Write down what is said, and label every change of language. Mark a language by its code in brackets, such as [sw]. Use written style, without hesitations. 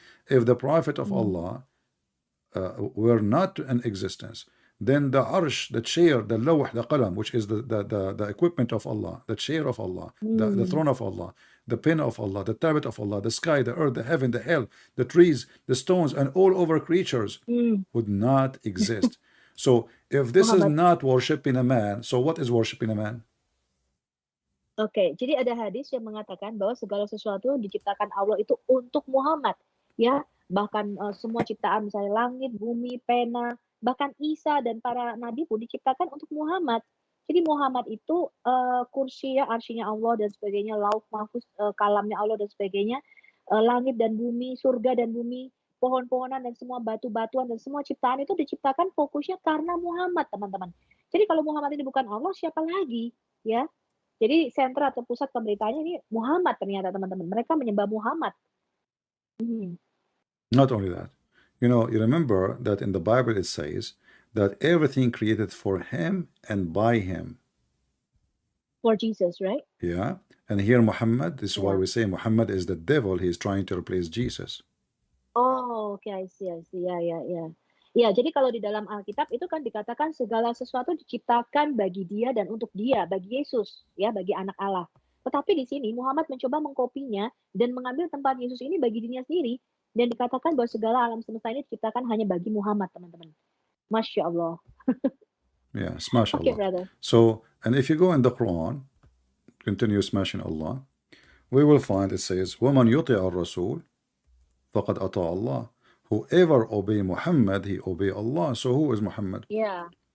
[en] If the prophet of Allah were not in existence, then the arsh, the chair, the lawh, the qalam, which is the equipment of Allah, the chair of Allah, the throne of Allah, the pen of Allah, the tablet of Allah, the sky, the earth, the heaven, the hell, the trees, the stones, and all over creatures would not exist. So if this is Muhammad. not worshiping a man, so what is worshiping a man? [id] Oke, jadi ada hadis yang mengatakan bahwa segala sesuatu diciptakan Allah itu untuk Muhammad, ya. Bahkan semua ciptaan, misalnya langit, bumi, pena, bahkan Isa dan para nabi pun diciptakan untuk Muhammad. Jadi Muhammad itu kursi ya, arsyinya Allah dan sebagainya, lauh mahfuz, kalamnya Allah dan sebagainya, langit dan bumi, surga dan bumi, pohon-pohonan dan semua batu-batuan dan semua ciptaan itu diciptakan fokusnya karena Muhammad, teman-teman. Jadi kalau Muhammad ini bukan Allah, siapa lagi, ya? Jadi sentra atau pusat pemberitaannya ini Muhammad ternyata, teman-teman. Mereka menyembah Muhammad. [en] Not only that, you know, you remember that in the Bible it says that everything created for him and by him. For Jesus, right? Yeah. And here Muhammad, this is why Yeah. we say Muhammad is the devil. He is trying to replace Jesus. [id] Oh, oke, [en] I see. [id] Ya. Ya, jadi kalau di dalam Alkitab itu kan dikatakan segala sesuatu diciptakan bagi dia dan untuk dia, bagi Yesus, ya, bagi anak Allah. Tetapi di sini Muhammad mencoba mengkopinya dan mengambil tempat Yesus ini bagi dirinya sendiri, dan dikatakan bahwa segala alam semesta ini diciptakan hanya bagi Muhammad, teman-teman. Masya Allah. [en] Yeah, smash Okay, Allah. brother. So, and if you go in the Quran, continue smashing Allah, we will find it says, [ar] وَمَنْ يُطِعَ الرَّسُولِ فَقَدْ أَطَاعَ اللَّهِ. [en] Whoever obey Muhammad, he obey Allah. So who is Muhammad? Yeah.